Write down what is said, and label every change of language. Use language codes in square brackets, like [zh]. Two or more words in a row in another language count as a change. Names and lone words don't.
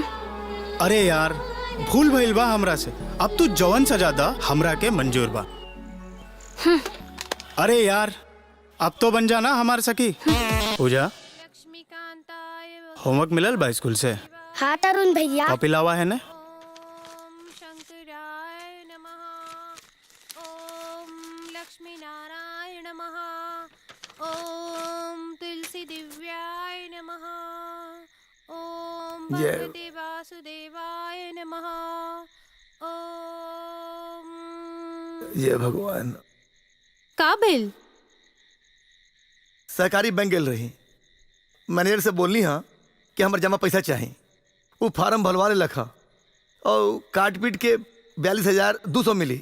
[bho] अरे यार भूल भइल बा हमरा से, अब तू जवन सजा दा हमरा के मंजूर बा। अरे यार अब तो बन जाना हमारे सखी। पूजा, होमवर्क मिलल बा स्कूल से? हाँ तरुण भैया। कॉपी लावा है ना? [sa] लक्ष्मी नारायण नमः। ओम तुलसी दिव्याय नमः। ओम भगवते वासुदेवाय नमः। ओम [bho] ये भगवान। का बिल? सहकारी बैंक गेल रही, मैनेजर से बोलनी हाँ कि हमारे जमा पैसा चाहिए। वो फार्म भरवा ले लखा और काट पीट के 42,200 मिली।